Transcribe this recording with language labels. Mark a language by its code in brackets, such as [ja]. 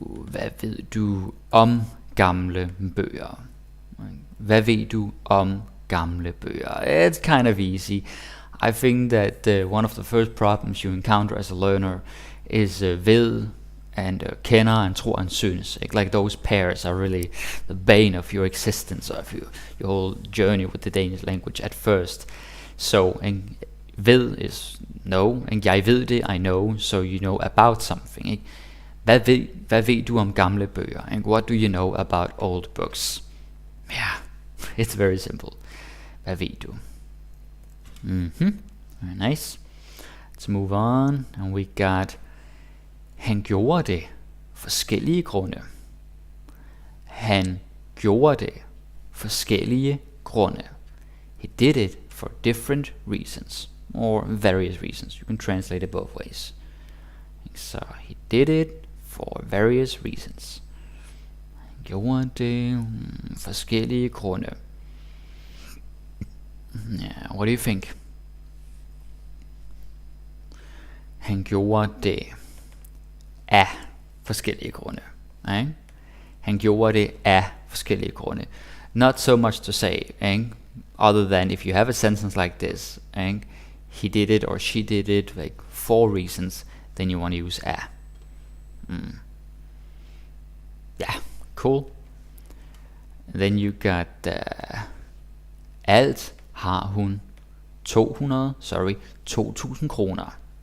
[da] Hvad ved du om gamle bøger? Hvad ved du om gamle bøger? [en] It's kind of easy. I think that one of the first problems you encounter as a learner is ved and kender and tror and synes. Like those pairs are really the bane of your existence, of your whole journey with the Danish language at first. So, ved is know, and [da] jeg ved det, [en] I know, so you know about something. [da] Hvad ved du om gamle bøger? [en] And what do you know about old books? Yeah, it's very simple. [da] Hvad ved du? [en] Very nice. Let's move on. And we got, [da] han gjorde det forskellige grunde. Han gjorde det forskellige grunde. [en] He did it for different reasons, or various reasons. You can translate it both ways. So he did it for various reasons. [da] Han gjorde det forskellige grunde. [en] Yeah, what do you think? [da] Han gjorde det af forskellige grunde. Ikke? Han gjorde det af forskellige grunde. [en] Not so much to say, ikke? Other than if you have a sentence like this, ikke? He did it or she did it, like for reasons, then you want to use af. Yeah, cool. Then you got [da] alt har hun 2.000 kroner.